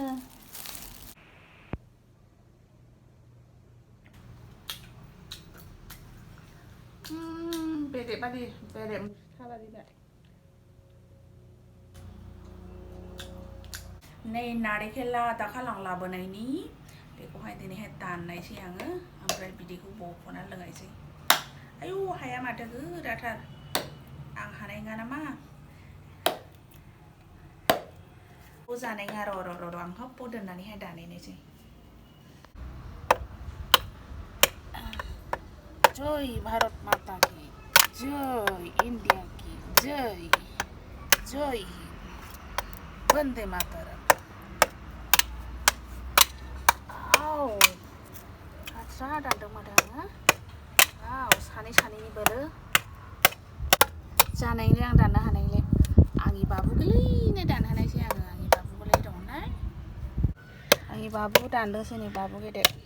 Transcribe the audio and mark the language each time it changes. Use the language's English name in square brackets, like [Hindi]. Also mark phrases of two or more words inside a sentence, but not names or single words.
[Bodo] बेरेबादि नै नारेंखला दाखाल आं लाबोनायनि बेखौहाय दिनैहाय दाननायसै आङो ओमफ्राय बिदैखौ बख'नानै लोंनायसै आयौ हाया माथो गोराथार आं हानाय नङा नामा जानाय नङा र' आं हप्प दोननानैहाय दानायनोसै [Hindi] जय भारत माता की जय इंडिया की जय हिंद वंदे मातरम [Bodo] आस्रा दानदोंमोन आङो सानैनि बोरो जानायनो आं दाननो हानायले आंनि बाबु गोरलैनो दानहोनायसै आङो आंनि बाबु गोरलै दंना आंनि बाबु दानदोंसै नै बाबु गेदेर